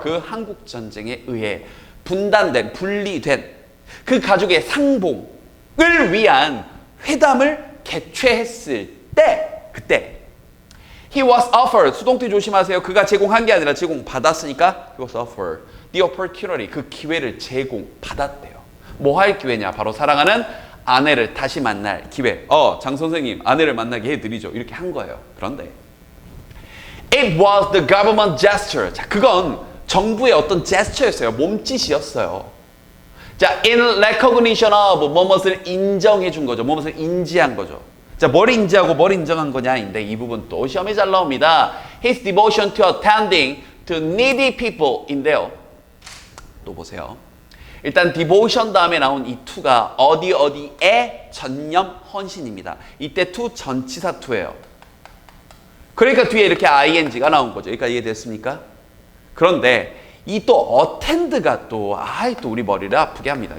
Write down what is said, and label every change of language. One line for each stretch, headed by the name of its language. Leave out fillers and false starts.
Korean: 그 한국 전쟁에 의해 분단된, 분리된 그 가족의 상봉을 위한 회담을 개최했을 때, 그때
English: he was offered,
Korean: 수동태 조심하세요. 그가 제공한 게 아니라 제공받았으니까
English: he was offered the opportunity,
Korean: 그 기회를 제공받았대요. 뭐 할 기회냐? 바로 사랑하는 아내를 다시 만날 기회. 장 선생님 아내를 만나게 해드리죠. 이렇게 한 거예요.
English: 그런데 it was the government gesture.
Korean: 자, 그건 정부의 어떤 gesture였어요. 몸짓이었어요. 자,
English: in recognition of,
Korean: 무엇을 인정해 준 거죠. 무엇을 인지한 거죠. 자, 뭘 인지하고 뭘 인정한 거냐인데 이 부분 또 시험에 잘 나옵니다.
English: His devotion to attending to needy people인데요.
Korean: 또 보세요. 일단 devotion 다음에 나온 이 to가 어디에 전념 헌신입니다. 이때 to 전치사 to예요. 그러니까 뒤에 이렇게 ing가 나온 거죠. 여기까지 이해됐습니까? 그런데 이 또 attend가 또 우리 머리를 아프게 합니다.